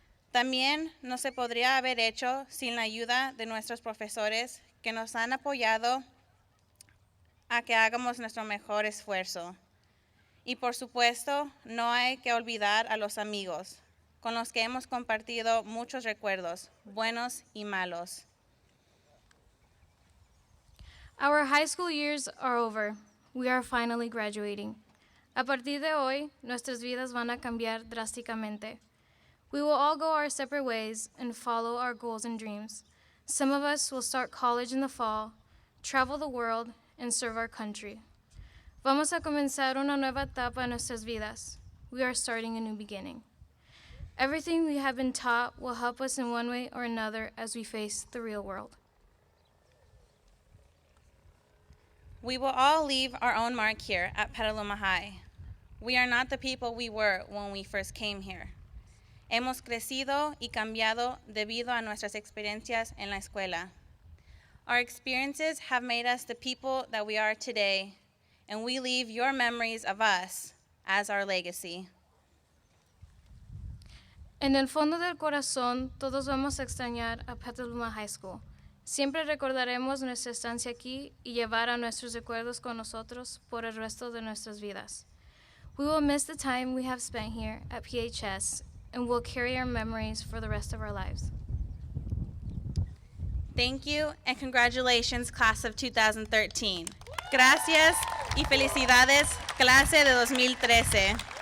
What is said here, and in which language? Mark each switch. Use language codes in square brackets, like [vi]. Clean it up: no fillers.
[es] También no se podría haber hecho sin la ayuda de nuestros profesores que nos han apoyado a que hagamos nuestro mejor esfuerzo. Y por supuesto, no hay que olvidar a los amigos, con los que hemos compartido muchos recuerdos, buenos y malos. [en] Our high school years are over. We are finally graduating. [es] A partir de hoy, nuestras vidas van a cambiar drásticamente. [en] We will all go our separate ways and follow our goals and dreams. Some of us will start college in the fall, travel the world, and serve our country. [es] Vamos a comenzar una nueva etapa en nuestras vidas. [en] We are starting a new beginning. Everything we have been taught will help us in one way or another as we face the real world. We will all leave our own mark here at Petaluma High. We are not the people we were when we first came here. [es] Hemos crecido y cambiado debido a nuestras experiencias en la escuela. [en] Our experiences have made us the people that we are today, and we leave your memories of us as our legacy. [es] En el fondo del corazón, todos vamos a extrañar a Petaluma High School. Siempre recordaremos nuestra estancia aquí y llevar a nuestros recuerdos con nosotros por el resto de nuestras vidas. [en] We will miss the time we have spent here at PHS, and we'll carry our memories for the rest of our lives. Thank you and congratulations, class of 2013. [es] Gracias y felicidades, clase de 2013.